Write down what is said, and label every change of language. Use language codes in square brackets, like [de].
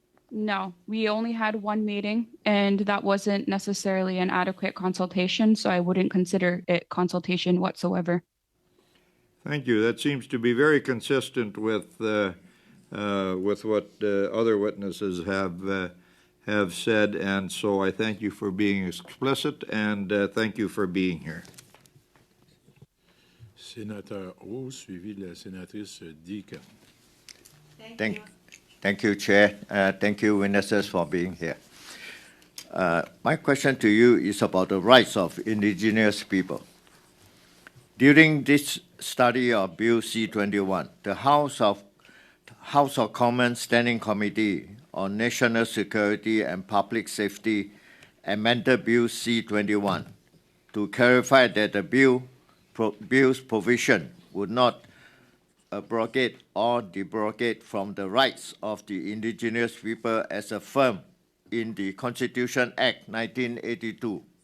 [en] No, we only had one meeting, and that wasn't necessarily an adequate consultation, so I wouldn't consider it consultation whatsoever. Thank you. That seems to be very consistent with what other witnesses have said, and so I thank you for being explicit, and thank you for being here. [fr] Sénateur O, suivi de la sénatrice Deacon. [en] Thank you, Chair. Thank you, witnesses, for being here. My question to you is about the rights of Indigenous people. During this study of Bill C-21, the House of Commons Standing Committee on National Security and Public Safety amended Bill C-21 to clarify that the bill's provision would not abrogate or debrogate from the rights of the Indigenous people as affirmed in the Constitution Act 1982.